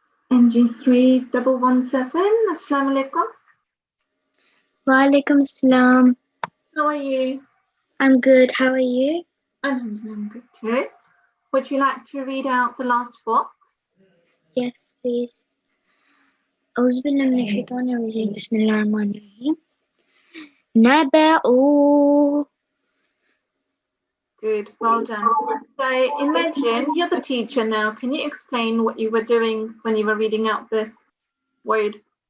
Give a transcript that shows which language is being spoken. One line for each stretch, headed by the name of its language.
English: NG 3117. Assalamu alaikum.
Arabic: Wa alaikum assalam.
English: How are you? I'm good. How are you? I'm good too. Would you like to read out the last box? Yes, please.
Arabic: أعوذ بالله من الشيطان الرجيم بسم الله الرحمن الرحيم نبأ.
English: Good, well done. So imagine you're the teacher now. Can you explain what you were doing when you were reading out this word?